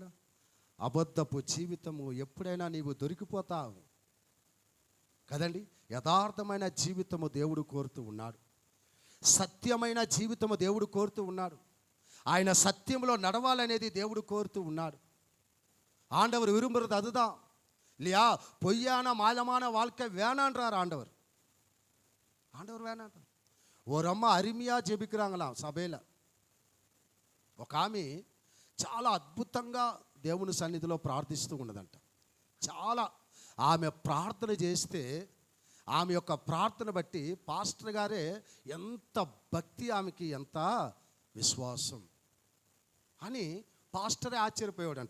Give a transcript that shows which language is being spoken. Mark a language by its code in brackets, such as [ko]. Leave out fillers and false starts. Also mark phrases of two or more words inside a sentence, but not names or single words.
[te] అబద్ధపు జీవితము ఎప్పుడైనా నీవు దొరికిపోతావు కదండి. యథార్థమైన జీవితము దేవుడు కోరుతూ ఉన్నాడు. సత్యమైన జీవితము దేవుడు కోరుతూ ఉన్నాడు. ఆయన సత్యంలో నడవాలనేది దేవుడు కోరుతూ ఉన్నాడు. [ta] ஆண்டவர் விரும்புறது அதுதான், இல்லையா? பொய்யான மாயமான வாழ்க்கை வேணான்றார் ஆண்டவர். ஆண்டவர் வேணான்றார். ஒரு அம்மா அருமையாக ஜெபிக்கிறாங்களாம் సభలో. [te] ఒక ఆమె చాలా అద్భుతంగా దేవుని సన్నిధిలో ప్రార్థిస్తూ ఉన్నదంట. చాలా ఆమె ప్రార్థన చేస్తే ఆమె యొక్క ప్రార్థన బట్టి పాస్టర్ గారే ఎంత భక్తి, ఆమెకి ఎంత విశ్వాసం అని పాస్టరే ఆశ్చర్యపోయాడంట.